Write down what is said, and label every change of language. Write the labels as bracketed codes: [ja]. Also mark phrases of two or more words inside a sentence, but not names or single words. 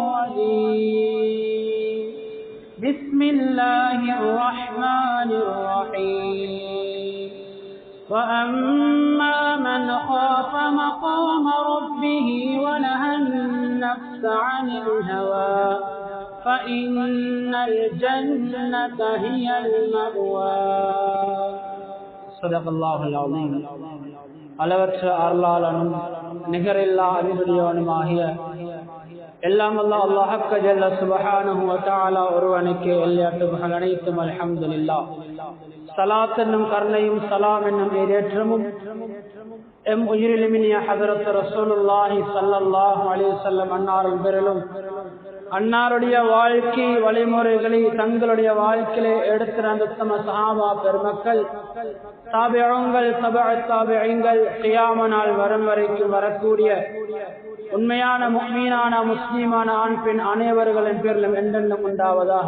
[ar] الرجيم بسم الله الرحمن الرحيم وأما من خاف مقام ربه ونهى النفس عن الهوى فإن الجنة هي المأوى صدق الله العظيم. [ta] அளவற்ற அருளாளனும் நிகரில்லா அறிவுடையவனுமாகிய எல்லாம் [ar] الله جل سبحانه وتعالى [ta] ஒருவனுக்கே எல்லா புகழும் அனைத்தும் அல்ஹம்துலில்லாஹ். ஸலாத் என்னும் கருணையும் ஸலாம் என்னும் ஏற்றமும் எம் உயிரிலுமினிய ஹஜ்ரத் [ar] رسول الله صلى الله عليه وسلم [ta] அன்னாரின் பேரிலும் அன்னாருடைய வாழ்க்கை வழிமுறைகளை தங்களுடைய வாழ்க்கையிலே எடுத்து நடந்த தம சஹாபா பெருமக்கள், தாபிஊன்கள், தபஅத் தாபிஈன்கள், கியாம நாள் வரும் வரைக்கும் வரக்கூடிய உண்மையான முஃமினான முஸ்லிமான ஆண் பெண் அனைவர்களின் பேரிலும் என்றென்றும் உண்டாவதாக.